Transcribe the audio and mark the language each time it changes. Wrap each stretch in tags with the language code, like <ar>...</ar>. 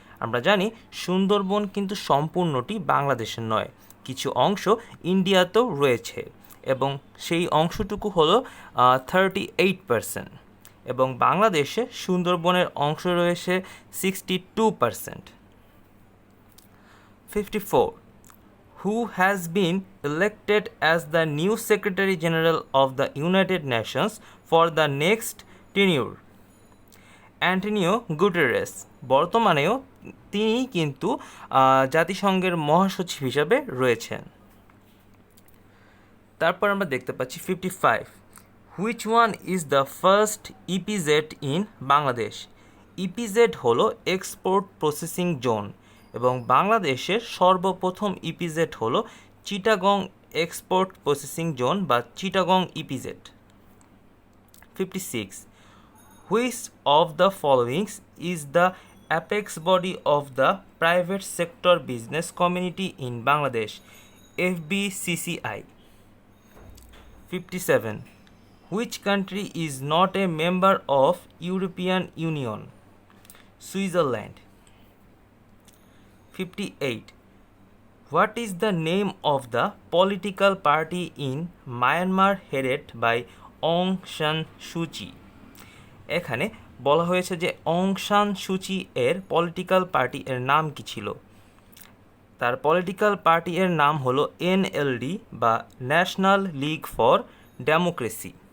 <bn>আমরা জানি সুন্দরবন কিন্তু সম্পূর্ণটি বাংলাদেশের নয়, কিছু অংশ ইন্ডিয়াতেও রয়েছে এবং সেই অংশটুকু হলো 38%, এবং বাংলাদেশে সুন্দরবনের অংশ রয়েছে 62%। 54.</bn> <en>Who has been elected as the new Secretary General of the United Nations for the next tenure?</en> <bn>Antonio Guterres. বর্তমানেও তিনি কিন্তু জাতিসংঘের মহাসচিব হিসাবে রয়েছেন। তারপর আমরা দেখতে পাচ্ছি</bn> <en>55. Which one is the first EPZ in Bangladesh?</en> <bn>EPZ হলো এক্সপোর্ট প্রসেসিং জোন, এবং বাংলাদেশের সর্বপ্রথম ইপিজেড হলো চিটাগং এক্সপোর্ট প্রসেসিং জোন বা Chittagong EPZ. 56.</bn> <en>Which of the followings is the apex body of the private sector business community in Bangladesh? FBCCI. 57. Which country is not a member of European Union? Switzerland. 58. What is the name of the political party in Myanmar headed by Aung San Suu Kyi?</en> <bn>এখানে বলা হয়েছে যে অং সান সুচি এর political party এর নাম কি ছিল? তার পলিটিক্যাল পার্টি এর নাম হলো NLD বা ন্যাশনাল লিগ ফর ডেমোক্রেসি।</bn>